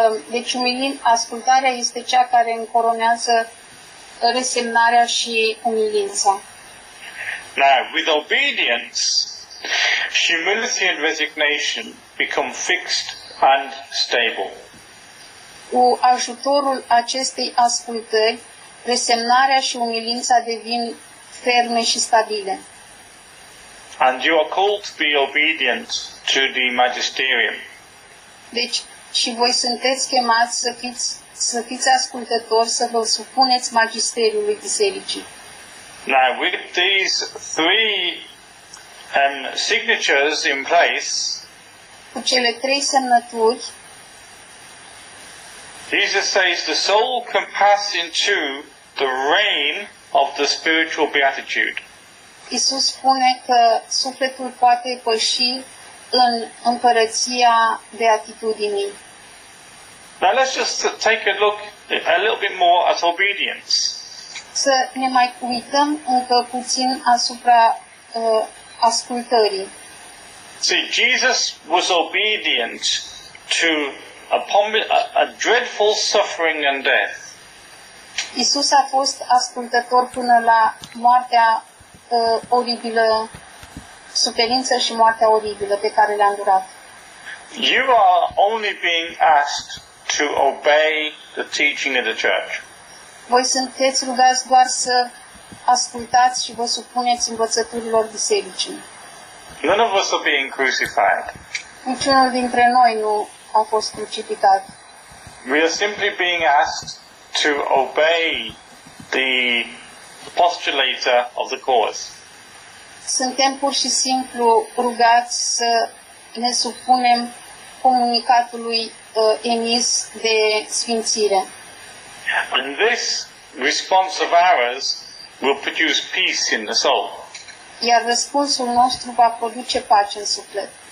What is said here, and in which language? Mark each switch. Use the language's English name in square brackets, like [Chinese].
[Romanian] Deci ascultarea este cea care încoronează resemnarea și umilința. [English] Now, with obedience, humility and resignation become fixed and stable. [Romanian] Cu ajutorul acestei ascultări, resemnarea și umilința devin ferme și stabile. [English] And you are called to be obedient to the magisterium. [Romanian] Deci, și voi sunteți chemați să fiți ascultători, să vă supuneți magisteriului bisericii. [English] Now, with these three signatures in place, [Romanian] cu cele trei semnături, [English] Jesus says the soul can pass into the reign of the spiritual beatitude. [Romanian] Iisus spune că sufletul poate păși în împărăția beatitudinii. [English] Now let's just take a look a little bit more at obedience. [Romanian] Să ne mai uităm încă puțin asupra ascultării. [English] See, Jesus was obedient to a dreadful suffering and death. [Romanian] Iisus a fost ascultător până la moartea oribilă, suferință și moartea oribilă pe care le-a îndurat. [English] You are only being asked to obey the teaching of the church. [Romanian] Voi sunteți rugați doar să ascultați și vă supuneți învățăturilor bisericii. [English] None of us are being crucified. [Romanian] Niciunul dintre noi nu a fost crucificat. [English] We are simply being asked to obey the postulator of the cause. [Romanian] Suntem pur și simplu rugați să ne supunem comunicatului emis de sfințire. [English] And this response of ours will produce peace in the soul. [Romanian] Iar răspunsul nostru va produce pace în suflet.